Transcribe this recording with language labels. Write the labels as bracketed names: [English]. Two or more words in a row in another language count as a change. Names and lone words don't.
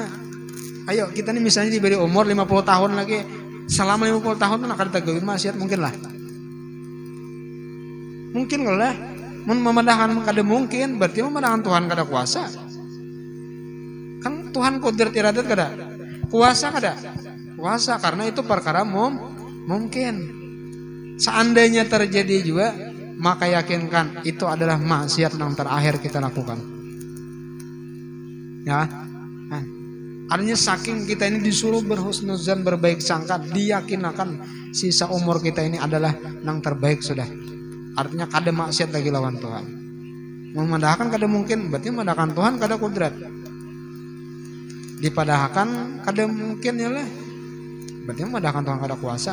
[Banjar] Ayo kita nih misalnya diberi umur 50 tahun lagi, selama 50 tahun tuh akan kita gawe maksiat mungkin lah. [Indonesian] Mungkin lah. [Banjar] Memadahkan kada mungkin, berarti memadahkan Tuhan kada kuasa. Kan Tuhan [Arabic] qudrat iradat [Banjar] kada? Kuasa kada? [Indonesian] Kuasa, karena itu perkara mungkin. Seandainya terjadi juga, maka yakinkan itu adalah maksiat yang terakhir kita lakukan. Ya. Nah, artinya saking kita ini disuruh berhusnuzan, berbaik sangka, diyakinakan sisa umur kita ini adalah yang terbaik sudah. [Banjar] Artinya kada maksiat lagi lawan Tuhan. Memadahkan kada mungkin, berarti memadahkan Tuhan kada kudrat. Dipadahkan kada mungkin ya lah, berarti memadahkan Tuhan kada kuasa.